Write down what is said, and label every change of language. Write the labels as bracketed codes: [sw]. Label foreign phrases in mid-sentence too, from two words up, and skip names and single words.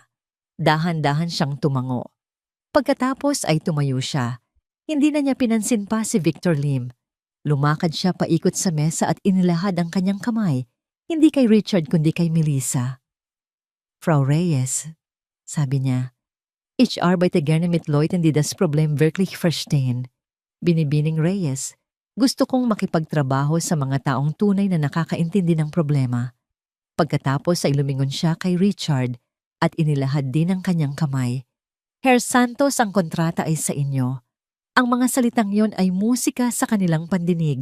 [tl] Dahan-dahan siyang tumango. Pagkatapos ay tumayo siya. Hindi na niya pinansin pa si Victor Lim. Lumakad siya paikot sa mesa at inilahad ang kanyang kamay, hindi kay Richard kundi kay Melissa. Frau Reyes, sabi niya, [de] ich arbeite gerne mit Leuten, die das Problem wirklich verstehen. [tl] Binibining Reyes, gusto kong makipagtrabaho sa mga taong tunay na nakakaintindi ng problema. Pagkatapos ay lumingon siya kay Richard at inilahad din ang kanyang kamay. Herr Santos, ang kontrata ay sa inyo. Ang mga salitang yon ay musika sa kanilang pandinig.